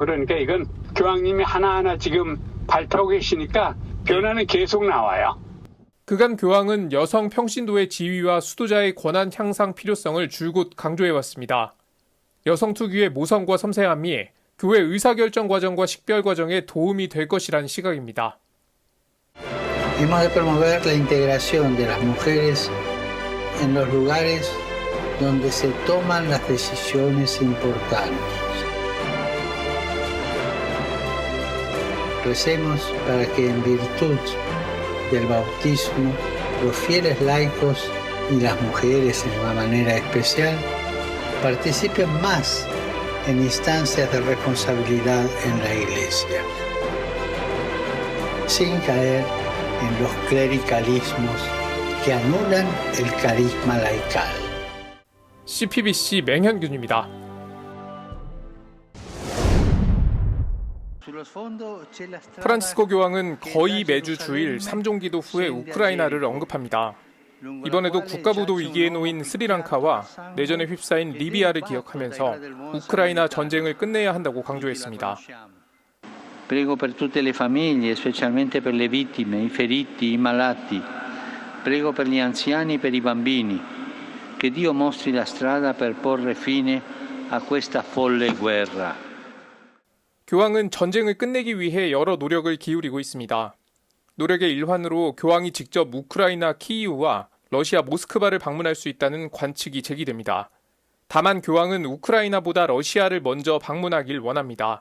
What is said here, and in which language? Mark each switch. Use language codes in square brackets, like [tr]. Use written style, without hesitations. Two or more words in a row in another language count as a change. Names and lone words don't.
[ko] 그러니까 이건 교황님이 하나하나 지금 발표하고 계시니까 변화는 계속 나와요. 그간 교황은 여성 평신도의 지위와 수도자의 권한 향상 필요성을 줄곧 강조해왔습니다. 여성 특유의 모성과 섬세함이 교회 의사결정 과정과 식별 과정에 도움이 될 것이라는 시각입니다. [es] Hemos de promover la integración de las mujeres en los lugares donde se toman las decisiones importantes. Recemos para que en virtud del bautismo los fieles laicos y las mujeres en una manera especial participen más en instancias de responsabilidad en la Iglesia, sin caer en los clericalismos que anulan el carisma laical. [ko] CPBC 맹현균입니다. 프란치스코 교황은 거의 매주 주일 3종 기도 후에 우크라이나를 언급합니다. 이번에도 국가부도 위기에 놓인 스리랑카와 내전에 휩싸인 리비아를 기억하면서 우크라이나 전쟁을 끝내야 한다고 강조했습니다. [it] Prego per tutte le famiglie, specialmente per le vittime, i feriti, i malati. Prego per gli anziani e per i bambini. Che Dio mostri la strada per porre fine a questa folle guerra. [ko] 교황은 전쟁을 끝내기 위해 여러 노력을 기울이고 있습니다. 노력의 일환으로 교황이 직접 우크라이나 키이우와 러시아 모스크바를 방문할 수 있다는 관측이 제기됩니다. 다만 교황은 우크라이나보다 러시아를 먼저 방문하길 원합니다.